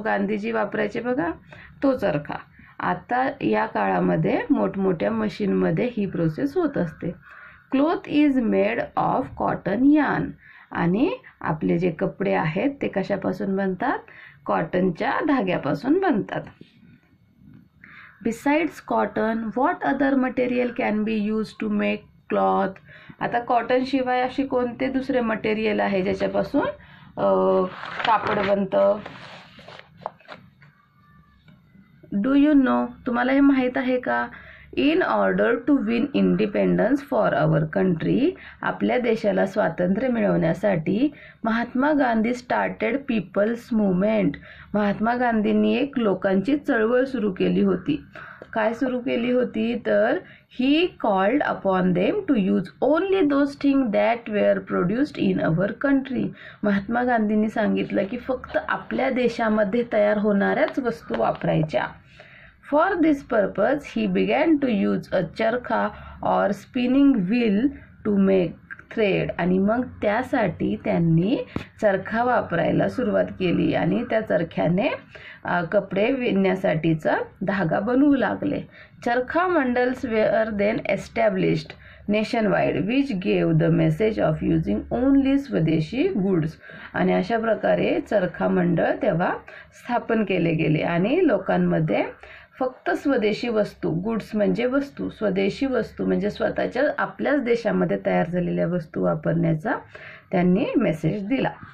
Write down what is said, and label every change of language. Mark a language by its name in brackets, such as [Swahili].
[Marathi] गांधीजी वापरायचे बघा तो चरखा. आता या काळामध्ये मोठमोठ्या मशीनमध्ये ही प्रोसेस होत असते. [English] Cloth is made of cotton yarn. [Marathi] आणि आपले जे कपडे आहेत ते कशापासून बनतात? कॉटनच्या धाग्यापासून बनतात. [English] Besides cotton what other material can be use to make cloth. [Marathi] आता कॉटन शिवाय अशी कोणते दुसरे मटेरियल आहे ज्याच्यापासून कापड बनतं? [English] Do you know? [Marathi] तुम्हाला हे माहीत आहे का? [English] In order to win independence for our country. [Marathi] आपल्या देशाला स्वातंत्र्य मिळवण्यासाठी Mahatma Gandhi [English] Started people's movement. [Marathi] Mahatma गांधींनी एक लोकांची चळवळ सुरू केली होती. काय सुरू केली होती तर [English] He called upon them to use only those thing that were produced in our country. [Marathi] Mahatma गांधींनी सांगितलं की फक्त आपल्या देशामध्ये तयार होणाऱ्याच वस्तू वापरायच्या. [English] For this purpose he began to use a charkha or spinning wheel to make thread. [Marathi] आणि मग त्यासाठी त्यांनी चरखा वापरायला सुरुवात केली आणि त्या चरख्याने कपडे विणण्यासाठीचा धागा बनवू लागले. [English] Charkha mandals were then established nationwide which gave the message of using only swadeshi goods. [Marathi] आणि अशा प्रकारे चरखा मंडळ तेव्हा स्थापन केले गेले आणि लोकांमध्ये फक्त स्वदेशी वस्तू, गुड्स म्हणजे वस्तू, स्वदेशी वस्तू म्हणजे स्वतःच्या आपल्याच देशामध्ये तयार झालेल्या वस्तू वापरण्याचा त्यांनी मेसेज दिला.